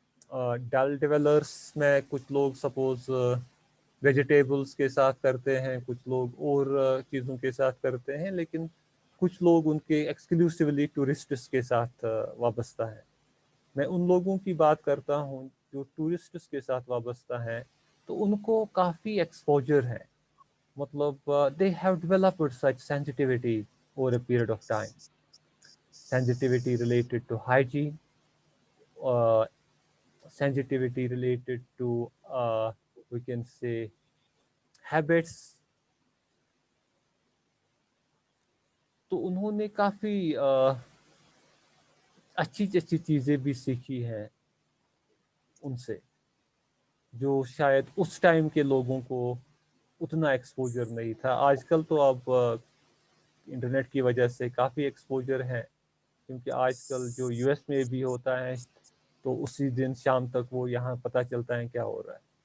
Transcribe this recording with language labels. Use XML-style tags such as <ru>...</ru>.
<hi>Developers में कुछ लोग सपोज वेजिटेबल्स के साथ करते हैं, कुछ लोग और चीज़ों के साथ करते हैं, लेकिन कुछ लोग उनके एक्सक्लूसिवली टूरिस्ट्स के साथ वाबस्ता है. मैं उन लोगों की बात करता हूँ जो टूरिस्ट्स के साथ वाबस्ता हैं, तो उनको काफ़ी एक्सपोजर है.</hi> <en>मतलब they have developed such sensitivity over a period of time. Sensitivity related to hygiene, uh, sensitivity related to we can say habits.</en> <hi>तो उन्होंने काफ़ी अच्छी अच्छी चीज़ें भी सीखी हैं उनसे, जो शायद उस टाइम के लोगों को उतना एक्सपोजर नहीं था. आजकल तो अब इंटरनेट की वजह से काफ़ी एक्सपोजर है, क्योंकि आजकल जो यूएस में भी होता है तो उसी दिन शाम तक वो यहाँ पता चलता है क्या हो रहा है.</hi>